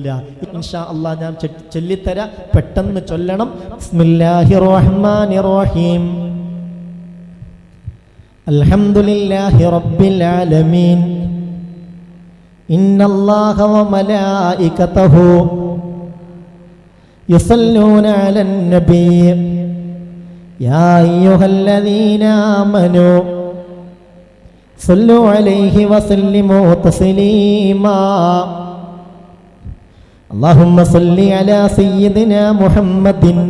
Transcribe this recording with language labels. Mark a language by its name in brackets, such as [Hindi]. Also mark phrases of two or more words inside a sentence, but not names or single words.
[Arabic] إن شاء الله [Malayalam] ഞാൻ ചൊല്ലിത്തരാം, പെട്ടെന്ന് ചൊല്ലണം. [Arabic] بسم الله الرحمن الرحيم الحمد لله رب العالمين. إن الله وملائكته يصلون على النبي يا أيها الذين آمنوا صلوا عليه وسلموا تسليما اللهم صل على سيدنا محمد